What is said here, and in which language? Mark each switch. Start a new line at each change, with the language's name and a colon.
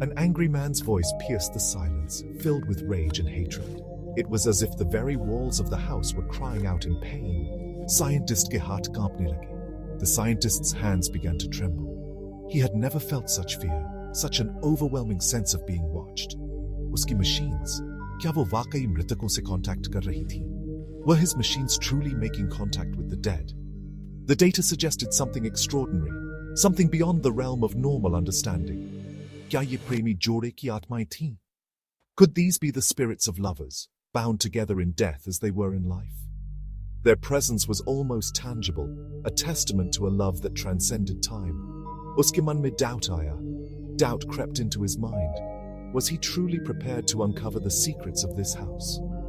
English: An angry man's voice pierced the silence, filled with rage and hatred. It was as if the very walls of the house were crying out in pain.
Hindi: Scientist ke haath kaapne lage.
English: The scientist's hands began to tremble. He had never felt such fear, such an overwhelming sense of being watched.
Hindi: Uski machines, क्या वो वाकई मृतकों से contact कर रही थी?
English: Were his machines truly making contact with the dead? The data suggested something extraordinary, something beyond the realm of normal understanding.
Hindi: क्या ये प्रेमी जोड़े की आत्माएं थीं?
English: Could these be the spirits of lovers, bound together in death as they were in life? Their presence was almost tangible, a testament to a love that transcended time.
Hindi: Uske man mein doubt aaya.
English: Doubt crept into his mind. Was he truly prepared to uncover the secrets of this house?